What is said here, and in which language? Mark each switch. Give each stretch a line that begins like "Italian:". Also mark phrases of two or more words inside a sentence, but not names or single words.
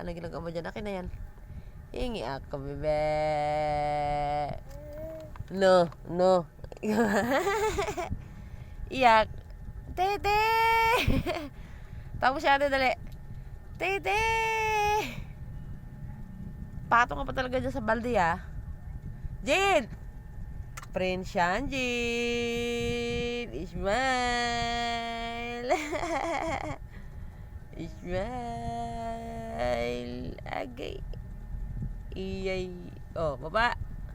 Filipino: Anong ginagawa mo dyan? Akin na yan. Hingi ako, bebe. No, no. Iyak. Tete! Tapos siya ate, dali. Tete! Patong ka pa talaga dyan sa balde ah. Jin! Prince yan, Jin! Ismail! Ismail! Agay! Iyay! Oh, baba!